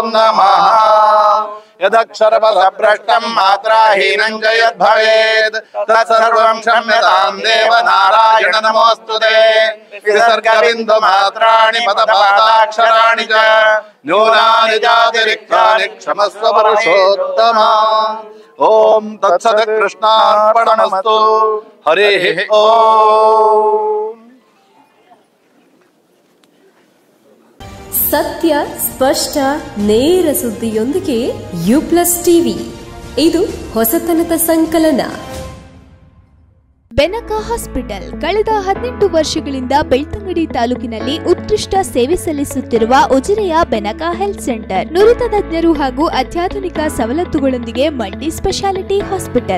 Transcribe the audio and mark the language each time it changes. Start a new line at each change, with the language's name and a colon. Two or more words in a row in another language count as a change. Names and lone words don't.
Sanskrit: नमः यदक्षरपदभ्रष्टं मात्राहीनं च यद्भवेत् तत्सर्वं क्षम्यतां देव नारायण नमोऽस्तुते विसर्गबिन्दुमात्राणि पदपादाक्षराणि च न्यूनानि चातिरिक्तानि क्षमस्व पुरुषोत्तम ॐ तत्सत् कृष्णार्पणमस्तु हरिः ॐ
Kannada: ಸತ್ಯ ಸ್ಪಷ್ಟ ನೇರ ಸುದ್ದಿಯೊಂದಿಗೆ U+ ಟಿವಿ ಇದು ಹೊಸತನದ ಸಂಕಲನ. ಬೆನಕ ಹಾಸ್ಪಿಟಲ್ ಕಳೆದ 18 ವರ್ಷಗಳಿಂದ ಬೆಳ್ತಂಗಡಿ ತಾಲೂಕಿನಲ್ಲಿ ಉತ್ಕೃಷ್ಟ ಸೇವೆ ಸಲ್ಲಿಸುತ್ತಿರುವ ಉಜಿರೆಯ ಬೆನಕ ಹೆಲ್ತ್ ಸೆಂಟರ್ ನುರಿತ ತಜ್ಞರು ಹಾಗೂ ಅತ್ಯಾಧುನಿಕ ಸವಲತ್ತುಗಳೊಂದಿಗೆ
English: multi specialty hospital.